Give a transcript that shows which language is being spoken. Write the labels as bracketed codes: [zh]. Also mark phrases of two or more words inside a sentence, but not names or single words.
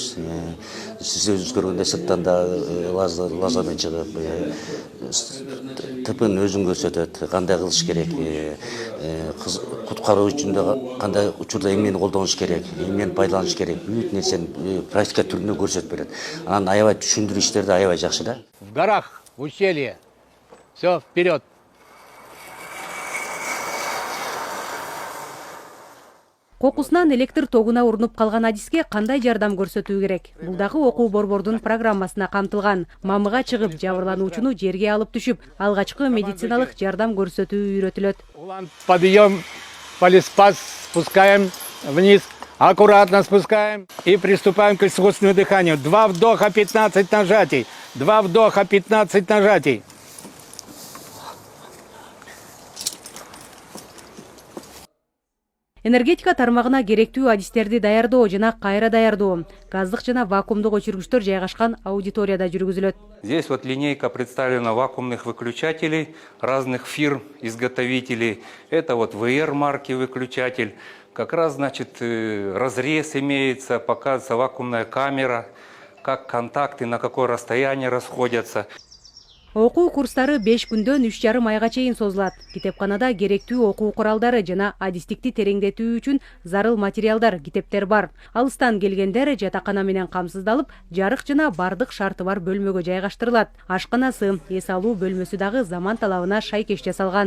[ky] Сиз өзүңүз көргөндөй сырттан да лазермен чыгып, ТПны өзүң көрсөтөт, кандай кылыш керек, куткаруу үчүн да кандай учурда эмнени колдонуш керек, эмнени пайдаланыш керек, бүт нерсени практика түрүндө көрсөтүп берет. Анан аябай түшүндүрүү иштерди аябай жакшы да. [ru] В горах, в ущелье. Все, вперед. [ky] Кокусунан электр тогуна урунуп калган адиске кандай жардам көрсөтүү керек? Бул дагы окуу борбордун программасына камтылган. Мамыга чыгып, жабырлануучуну жерге алып түшүп, алгачкы медициналык жардам көрсөтүү үйрөтүлөт. [ru] Подъем, полиспас, спускаем вниз, аккуратно спускаем и приступаем к искусственному дыханию. 2 вдоха, 15 нажатий. 2 вдоха, 15 нажатий. [ky] Энергетика тармагына керектүү адистерди даярдоо жана кайра даярдоо, газдык жана вакуумдук өчүргүчтөр жайгашкан аудиторияда жүргүзүлөт. [ru] Здесь вот линейка представлена вакуумных выключателей разных фирм, изготовителей. Это вот VR марки выключатель. Как раз, значит, разрез имеется, показывается вакуумная камера, как контакты, на какое расстояние расходятся. [ky] Окуу курстары 5 күндөн 3,5 айга чейин созулат. Китепканада керектүү окуу куралдары жана адистикти тереңдетүү үчүн зарыл материалдар, китептер бар. Алыстан келгендер жатакана менен камсыздалып, жарык жана бардык шарты бар бөлмөгө жайгаштырылат. Ашканасы, эс алуу бөлмөсү дагы заман талабына шайкеш жасалган.